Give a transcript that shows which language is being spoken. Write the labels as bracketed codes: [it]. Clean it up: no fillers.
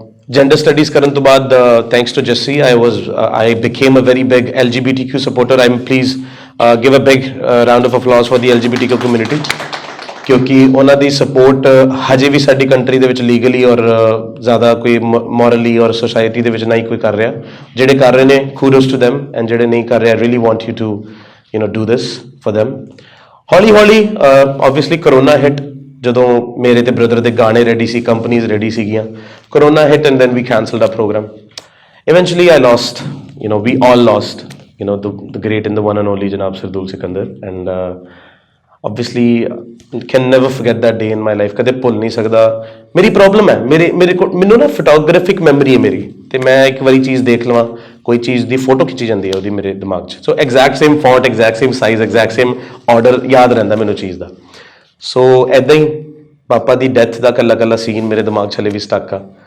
[en] gender studies [pa] ਕਰਨ ਤੋਂ ਬਾਅਦ [en] Thanks to Jassi I became a very big LGBTQ supporter. I'm please give a big round of applause for the LGBTQ community, [pa] ਕਿਉਂਕਿ ਉਹਨਾਂ ਦੀ support ਹਜੇ ਵੀ ਸਾਡੀ country ਦੇ ਵਿੱਚ ਲੀਗਲੀ ਔਰ ਜ਼ਿਆਦਾ ਕੋਈ ਮੋਰਲੀ ਔਰ ਸੋਸਾਇਟੀ ਦੇ ਵਿੱਚ ਨਹੀਂ ਕੋਈ ਕਰ ਰਿਹਾ। ਜਿਹੜੇ ਕਰ ਰਹੇ ਨੇ [en] kudos to them, and [pa] ਜਿਹੜੇ ਨਹੀਂ ਕਰ ਰਹੇ [en] I really want you to do this for them. [pa] ਹੌਲੀ obviously ਕਰੋਨਾ ਹਿੱਟ, ਜਦੋਂ ਮੇਰੇ ਤੇ ਬ੍ਰਦਰ ਦੇ ਗਾਣੇ ਰੈਡੀ ਸੀ, ਕੰਪਨੀਜ਼ ਰੈਡੀ ਸੀਗੀਆਂ, corona hit [en] and then we cancelled [pa] ਆ programme. [en] Eventually I lost, we all lost, the great and the one and only Janab Sardul Sikandar. And obviously can never forget that day in my life. [pa] ਕਦੇ ਭੁੱਲ ਨਹੀਂ ਸਕਦਾ. ਮੇਰੀ problem ਹੈ, ਮੇਰੇ ਕੋਲ ਮੈਨੂੰ ਨਾ ਫੋਟੋਗ੍ਰਾਫਿਕ ਮੈਮਰੀ ਹੈ ਮੇਰੀ, ਤੇ ਮੈਂ ਇੱਕ ਵਾਰੀ ਚੀਜ਼ ਦੇਖ ਲਵਾਂ, ਕੋਈ ਚੀਜ਼ ਦੀ ਫੋਟੋ ਖਿੱਚੀ ਜਾਂਦੀ ਹੈ ਉਹਦੀ ਮੇਰੇ ਦਿਮਾਗ 'ਚ, ਸੋ exact same font, exact same size, exact same order ਯਾਦ ਰਹਿੰਦਾ ਮੈਨੂੰ ਚੀਜ਼ ਦਾ. ਸੋ ਐਦਾਂ ਹੀ ਪਾਪਾ ਦੀ ਡੈਥ ਦਾ ਕੱਲਾ ਕੱਲਾ ਸੀਨ ਮੇਰੇ ਦਿਮਾਗ 'ਚ ਹਲੇ ਵੀ ਸਟਕ ਆ.